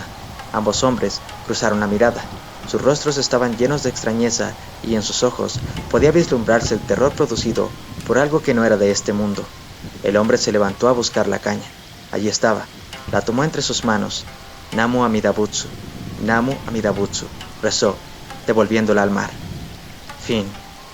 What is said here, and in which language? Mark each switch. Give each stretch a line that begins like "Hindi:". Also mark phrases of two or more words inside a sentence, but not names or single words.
Spanish: Ambos hombres cruzaron la mirada. Sus rostros estaban llenos de extrañeza y en sus ojos podía vislumbrarse el terror producido por algo que no era de este mundo. El hombre se levantó a buscar la caña. Allí estaba. La tomó entre sus manos.
Japanese: «南無阿弥陀仏、南無阿弥陀仏»,
Spanish: rezó, devolviéndola al mar. Fin.